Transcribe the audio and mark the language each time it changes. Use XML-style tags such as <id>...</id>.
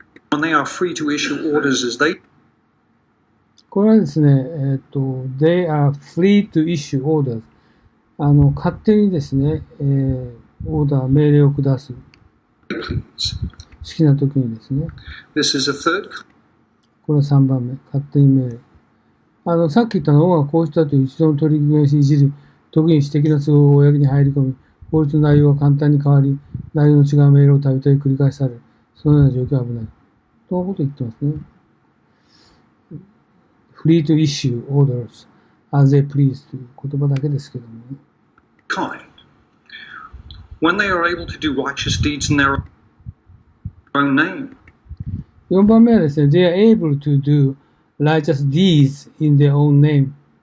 <en>when they are free to issue orders as they</en> <ja>これはですね、</ja> <en>they are free to issue orders。</en> <ja>勝手にですね、オーダー、命令を下す。</ja> <en>please.</en> <ja>好きな時にですね。</ja> <en>This is a third</en> <ja>これは3番目。勝手に命令。さっき言ったのはこうしたという一度の取り決めをしいじり、時に私的な都合を公に入り込み、法律の内容が簡単に変わり、内容の違う命令をたびたび繰り返される。そのような状況は危ない。ということを言ってますね。</ja> <en>free to issue orders as they please</en> <ja>という言葉だけですけどもね。</ja> <en>kind. When they are able to do righteous deeds in their own name.</en> <ja>4番目はですね、</ja> <en>they are able to do righteous deeds in their own name。</en>